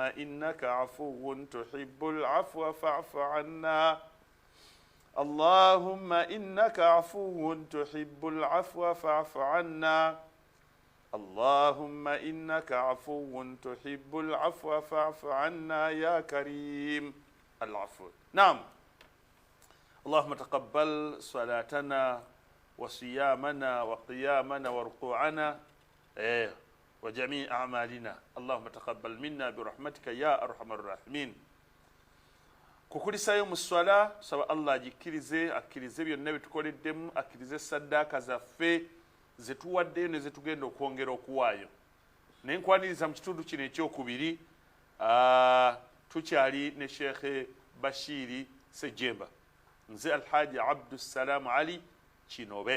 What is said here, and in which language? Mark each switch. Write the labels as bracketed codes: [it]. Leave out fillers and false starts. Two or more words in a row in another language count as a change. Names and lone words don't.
[ar] إنك عفو تحب العفو فاعف عنا اللهم إنك عفو تحب العفو فاعف عنا اللهم إنك عفو تحب العفو فاعف عنا يا كريم العفو. نعم. اللهم تقبل صلاتنا وصيامنا وقيامنا وركوعنا وجميع أعمالنا اللهم تقبل منا برحمتك يا أرحم الراحمين. [lg] kukulisayo mu swala saba Allah akkirize byonna bitukoleddemu akkirize saddaaka zaffe zetuwaddeyo ne zetugenda okwongera okuwaayo. Naye nkwaniriza mu kitundu kino ekyokubiri tukyali ne Sheikh Bashiri Sejemba, nze Alhaji Abdussalam Ali Kinobe.